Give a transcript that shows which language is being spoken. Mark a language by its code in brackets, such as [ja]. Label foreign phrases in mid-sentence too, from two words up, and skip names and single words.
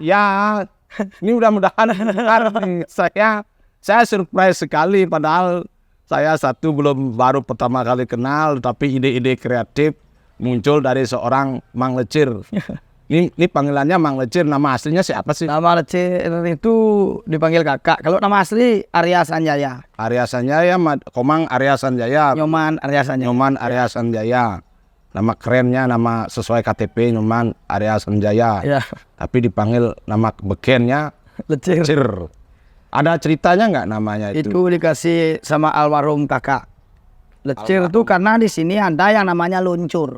[id] ya ini mudah-mudahan saya surprise sekali, padahal saya baru pertama kali kenal, tapi ide-ide kreatif muncul dari seorang Mang Lecir. Ini panggilannya Mang Lecir, nama aslinya siapa sih? Nama Lecir itu dipanggil kakak. Kalau nama asli Arya Sanjaya. Arya Sanjaya, Komang Arya Sanjaya, Nyoman Arya Sanjaya. Nyoman Arya Sanjaya. Nama kerennya, nama sesuai KTP Nyoman Arya Sanjaya. Ya, Tapi dipanggil nama bekennya Lecir. Lecir. Ada ceritanya nggak namanya itu? Itu dikasih sama almarhum kakak. Lecir itu karena di sini ada yang namanya luncur.